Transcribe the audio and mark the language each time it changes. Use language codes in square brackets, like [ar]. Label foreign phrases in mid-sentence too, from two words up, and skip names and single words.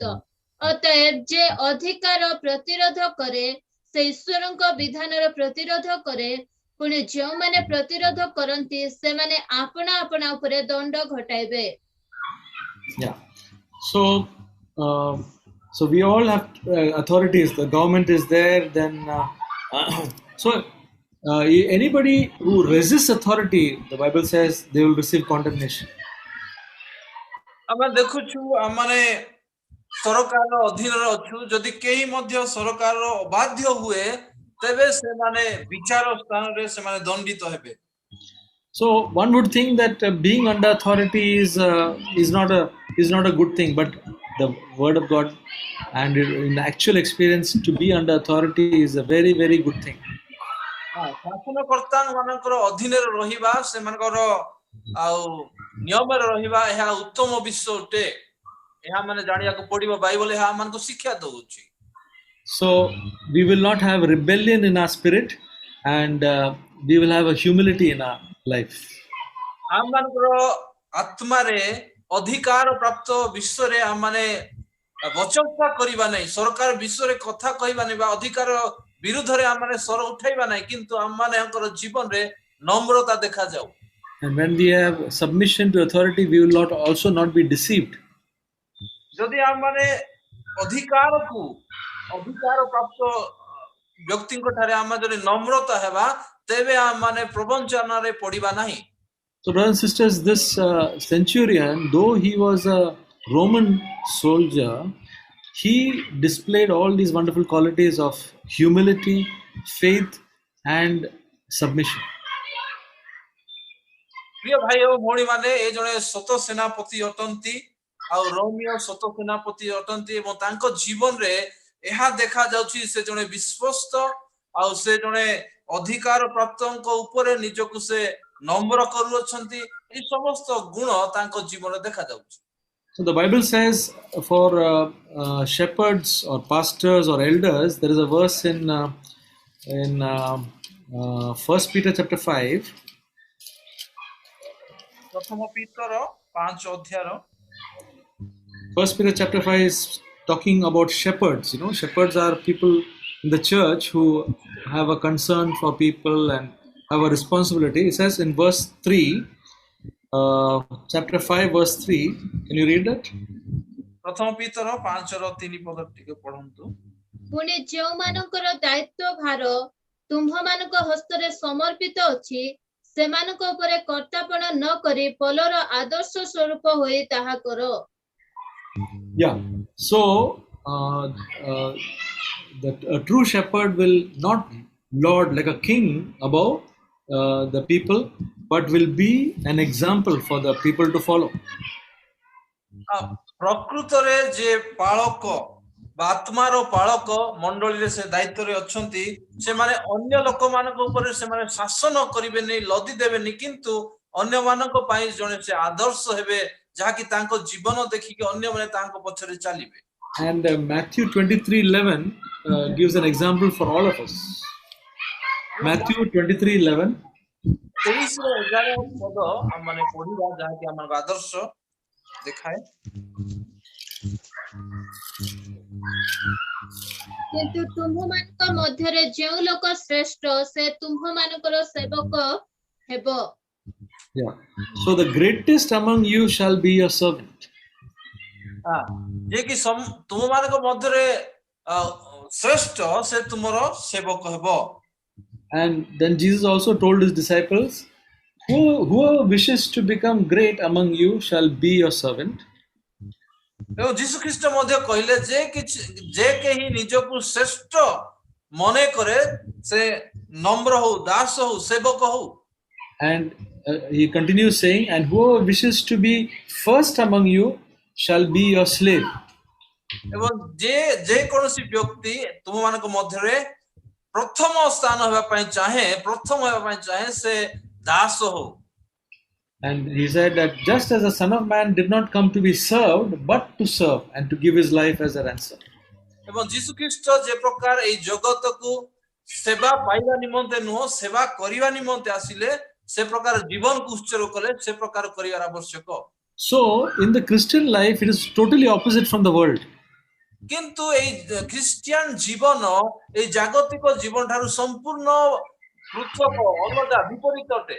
[or] ଅତଏବ ଯେ ଅଧିକାର ପ୍ରତିରୋଧ କରେ ସେ ଈଶ୍ୱରଙ୍କ ବିଧାନର ପ୍ରତିରୋଧ କରେ, ପୁଣି ଯେଉଁମାନେ ପ୍ରତିରୋଧ କରନ୍ତି ସେମାନେ ଆପଣା ଆପଣା ଉପରେ ଦଣ୍ଡ ଘଟାଇବେ। [en] Yeah. So we all have authorities. The government is there. Then anybody who resists authority, the Bible says they will receive condemnation. [or] ଆମେ ଦେଖୁଛୁ ଆମେ ସରକାର ଅଧୀନରେ ଅଛୁ, ଯଦି କେହି ମଧ୍ୟ ସରକାରର ଅବାଧ୍ୟ ହୁଏ ତେବେ ସେମାନେ ବିଚାର ସ୍ଥାନରେ ସେମାନେ ଦଣ୍ଡିତ ହେବେ। [en] So one would think that being under authority is not a good thing, but the word of God and in actual experience to be under authority is a very, very good thing. [or] ଶାସନକର୍ତ୍ତା ମାନଙ୍କର ଅଧୀନରେ ରହିବା, ସେମାନଙ୍କର ଆଉ ନିୟମରେ ରହିବା ଏହା ଉତ୍ତମ ବିଷୟ ଅଟେ। ଏହା ମାନେ ଜାଣିବାକୁ ପଡିବ, ବାଇବଲ ଏହା ଆମମାନଙ୍କୁ ଶିକ୍ଷା ଦଉଛି। [en] So we will not have rebellion in our spirit, and we will have a humility in our life. [or] ଆମମାନଙ୍କର ଆତ୍ମାରେ ଅଧିକାର ପ୍ରାପ୍ତ ବିଷୟରେ ଆମମାନେ ବଚସା କରିବା ନାହିଁ, ସରକାର ବିଷୟରେ କଥା କହିବା ନାହିଁ ବା ଅଧିକାର ବିରୁଦ୍ଧରେ ଆମମାନେ ସ୍ୱର ଉଠାଇବା ନାହିଁ, କିନ୍ତୁ ଆମମାନଙ୍କର ଜୀବନରେ ନମ୍ରତା ଦେଖାଯାଉ। [en] And when we have submission to authority, we will not be deceived. [or] ଯଦି ଆମମାନେ ଅଧିକାର ପ୍ରାପ୍ତ ବ୍ୟକ୍ତିଙ୍କ ଠାରେ ଆମେ ଯଦି ନମ୍ରତା ହେବା ତେବେ ଆମମାନେ ପ୍ରବଞ୍ଚନାରେ ପଡ଼ିବା ନାହିଁ। [en] So brothers and sisters, this centurion, though he was a Roman soldier, he displayed all these wonderful qualities of humility, faith, and submission. [or] ପ୍ରିୟ ଭାଇ ଓ ଭଉଣୀ ମାନେ, ଏ ଜଣେ ସତ ସେନାପତି ଅଟନ୍ତି ଆଉ ରୋମିଓ ସତ ସେନାପତି ଅଟନ୍ତି ଏବଂ ତାଙ୍କ ଜୀବନରେ ଏହା ଦେଖାଯାଉଛି ସେ ଜଣେ ବିଶ୍ୱସ୍ତ ଆଉ ସେ ଜଣେ ଅଧିକାର ପ୍ରାପ୍ତଙ୍କ ଉପରେ ନିଜକୁ ସେ ନମ୍ର କରୁଅଛନ୍ତି। ଏହି ସମସ୍ତ ଗୁଣ ତାଙ୍କ ଜୀବନରେ ଦେଖାଯାଉଛି। [en] So the Bible says for shepherds or pastors or elders, there is a verse in 1 Peter chapter 5. [or] ପ୍ରଥମ ପିତର 5 ଅଧ୍ୟାୟ [en] First Peter chapter 5 is talking about shepherds. You know, shepherds are people in the church who have a concern for people and have a responsibility. It says in verse 3, chapter 5, verse 3. Can you read that? [or] ପ୍ରଥମ ପିତର 5 ର 3 ପଦ ଟିକେ ପଢନ୍ତୁ। ପୁଣି ଯେଉଁମାନଙ୍କର ଦାୟିତ୍ୱ ଭାର ତୁମ୍ଭମାନଙ୍କ ହସ୍ତରେ ସମର୍ପିତ ଅଛି ସେମାନଙ୍କ ଉପରେ କର୍ତ୍ତାପଣ ନ କରି ପୌଲର ଆଦର୍ଶ ସ୍ୱରୂପ ହୋଇ ତାହା କର। [en] Yeah. So a true shepherd will not lord like a king above the people, but will be an example for the people to follow. [or] ପ୍ରକୃତରେ ଯେ ପାଳକ ବା ଆତ୍ମାର ପାଳକ ମଣ୍ଡଳୀରେ ସେ ଦାୟିତ୍ୱରେ ଅଛନ୍ତି ସେମାନେ ଅନ୍ୟ ଲୋକମାନଙ୍କ ଉପରେ ସେମାନେ ଶାସନ କରିବେନି ଲଦି ଦେବେନି କିନ୍ତୁ ଅନ୍ୟମାନଙ୍କ ପାଇଁ ଜଣେ ସେ ଆଦର୍ଶ ହେବେ ଯାହାକି ତାଙ୍କ ଜୀବନ ଦେଖିକି ଅନ୍ୟମାନେ ତାଙ୍କ ପଛରେ ଚାଲିବେ। [en] And Matthew 23:11 gives an example for all of us. Matthew 23:11. [or] 23 ର 11 ପଦ ଆମମାନେ ପଢିବା ଯାହାକି ଆମର ଆଦର୍ଶ ଦେଖାଏ। କିନ୍ତୁ ତୁମ୍ଭମାନଙ୍କ ମଧ୍ୟରେ ଯେଉଁ ଲୋକ ଶ୍ରେଷ୍ଠ ସେ ତୁମ୍ଭମାନଙ୍କର ସେବକ ହେବ। [en] Yeah. So the greatest among you shall be your servant. [or] ଯେ କି ତୁମମାନଙ୍କ ମଧ୍ୟରେ ଶ୍ରେଷ୍ଠ ସେ ତୁମର ସେବକ ହେବ। [en] And then Jesus also told his disciples, whoever wishes to become great among you shall be your servant. [or] ଏବଂ ଯୀଶୁ ଖ୍ରୀଷ୍ଟ ମଧ୍ୟ କହିଲେ ଯେ କେହି ନିଜକୁ ଶ୍ରେଷ୍ଠ ମନେ କରେ ସେ ନମ୍ର ହଉ ଦାସ ହଉ ସେବକ ହଉ। [en] And he continues saying, and whoever wishes to be first among you shall be your slave. [or] ଏବଂ ଯେ କୌଣସି ବ୍ୟକ୍ତି ତୁମମାନଙ୍କ ମଧ୍ୟରେ ପ୍ରଥମ ସ୍ଥାନ ହେବା ପାଇଁ ଚାହେଁ ସେ ଦାସ ହଉ। [en] And he said that just as the Son of Man did not come to be served, but to serve and to give his life as a ransom. [or] ଏବଂ ଯୀଶୁ ଖ୍ରୀଷ୍ଟ ଯେ ପ୍ରକାର ଏଇ ଜଗତକୁ ସେବା ପାଇବା ନିମନ୍ତେ ନୁହଁ ସେବା କରିବା ନିମନ୍ତେ ଆସିଲେ ସେ ପ୍ରକାର ଜୀବନକୁ ଉତ୍ସର୍ଗ କଲେ ସେ ପ୍ରକାର କରିବାର ଆବଶ୍ୟକ। [en] So in the Christian life it is totally opposite from the world. [or] କିନ୍ତୁ ଏଇ ଖ୍ରୀଷ୍ଟିଆନ ଜୀବନ ଏଇ ଜାଗତିକ ଜୀବନ ଠାରୁ ସମ୍ପୂର୍ଣ୍ଣ ପୃଥକ ଅଲଗା ବିପରୀତ ଅଟେ।